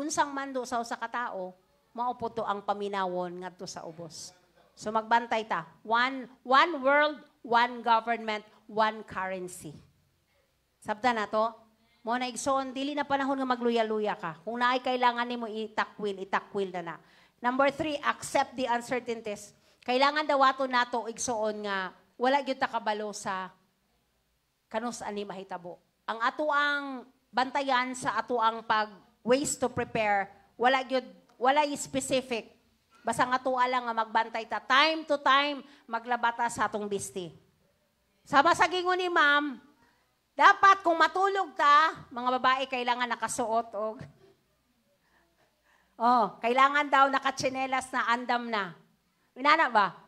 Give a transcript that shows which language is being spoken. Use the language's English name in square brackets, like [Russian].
[Cebuano] Unsang mando sa usa katao, mao po to ang paminawon ngadto sa ubos. So magbantay ta. [English] One world, one government, one currency. [Cebuano] Sabta na to? Mo na igsoon, dili na panahon nga magluya-luya ka. Kung naay kailangan nimo itakwil na na. [English] Number 3, accept the uncertainties. [Cebuano] Kailangan daw ato nato igsoon nga wala gyud ta kabalo sa kanus ani mahitabo. Ang ato ang bantayan sa ato ang [English] ways to prepare, [Cebuano] wala specific. Basta nga tuwa lang nga magbantay ta. Time to time, maglabata sa atong bisti. Sama sa gingon ni ma'am, dapat kung matulog ta, mga babae kailangan nakasuot kailangan daw nakatsinelas na andam na. Inana ba?